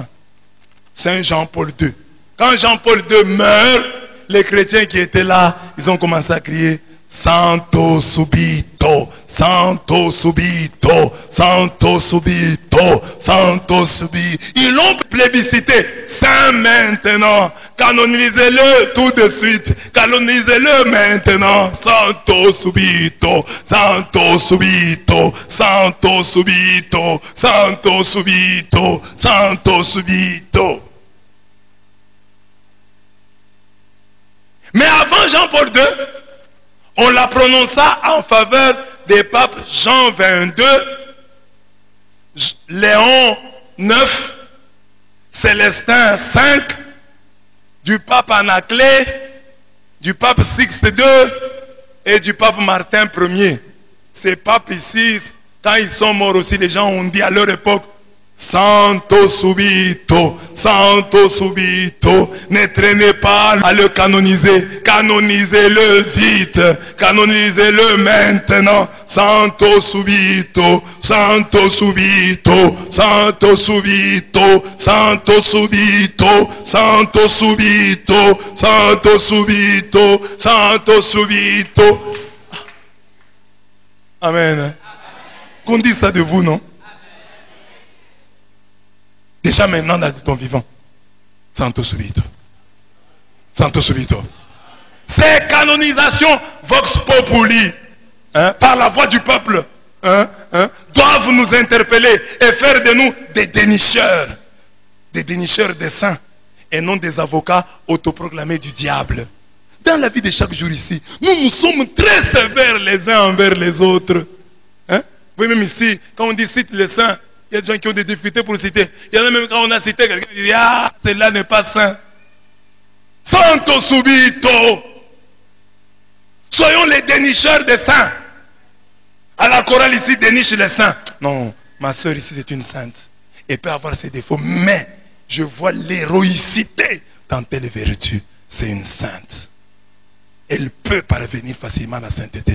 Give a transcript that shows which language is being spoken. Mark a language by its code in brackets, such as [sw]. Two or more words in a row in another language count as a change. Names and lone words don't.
[fr] Saint Jean-Paul II. Quand Jean-Paul II meurt, les chrétiens qui étaient là, ils ont commencé à crier [it] Santo subito, Santo subito, Santo subito, Santo subito. [fr] Ils l'ont plébiscité. Saint maintenant. Canonisez-le tout de suite. Canonisez-le maintenant. [it] Santo subito, Santo subito, Santo subito, Santo subito, Santo subito. [fr] Mais avant Jean-Paul II, on l'a prononça en faveur des papes Jean 22, Léon 9, Célestin 5, du pape Anaclet, du pape Sixte II et du pape Martin Ier. Ces papes ici, quand ils sont morts aussi, les gens ont dit à leur époque, [it] Santo subito, Santo subito, [fr] ne traînez pas à le canoniser, canonisez-le vite, canonisez-le maintenant, [it] Santo subito, Santo subito, Santo subito, Santo subito, Santo subito, Santo subito, Santo subito. [fr] Amen. Qu'on dit ça de vous, non? Déjà maintenant dans ton vivant. [it] Santo subito. Santo subito. [fr] Ces canonisations [la] vox populi, [fr] par la voix du peuple, doivent nous interpeller et faire de nous des dénicheurs des saints et non des avocats autoproclamés du diable. Dans la vie de chaque jour ici, nous sommes très sévères les uns envers les autres. Vous voyez même ici, quand on dit cite les saints, il y a des gens qui ont des difficultés pour citer. Il y en a même quand on a cité quelqu'un qui dit ah, celui-là n'est pas saint. [it] Santo subito. [fr] Soyons les dénicheurs des saints. À la chorale ici, déniche les saints. Non, ma soeur ici c'est une sainte. Elle peut avoir ses défauts, mais je vois l'héroïcité dans telle vertu. C'est une sainte. Elle peut parvenir facilement à la sainteté.